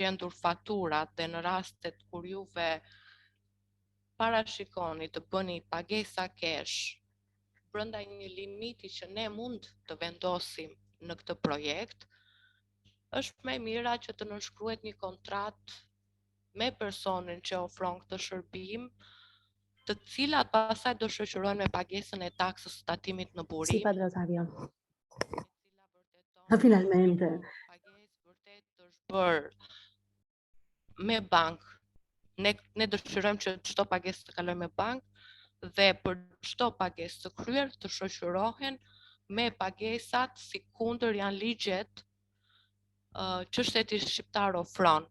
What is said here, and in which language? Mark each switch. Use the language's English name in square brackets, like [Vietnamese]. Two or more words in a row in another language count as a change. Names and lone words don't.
[Albanian] gjendur faturat dhe në rastet kur juve parashikoni të bëni pagesa cash brenda një limiti që ne mund të vendosim në këtë projekt, është më mira që të nënshkruhet një kontratë me personin që ofron këtë shërbim, të cilat pastaj do shoqërohen me pagesën e taksës së tatimit në burim. [Italian] Sì, padre Ottavio. [Albanian] E cila vërteton [Italian] Finalmente. [Albanian] Pagesë vërtet të shbërë me bankë. Ne dëshirojmë që çdo pagesë të kalojë me bankë dhe për çdo pagesë të kryer të shoqërohen me pagesat si kundër janë ligjet që shteti shqiptar ofron.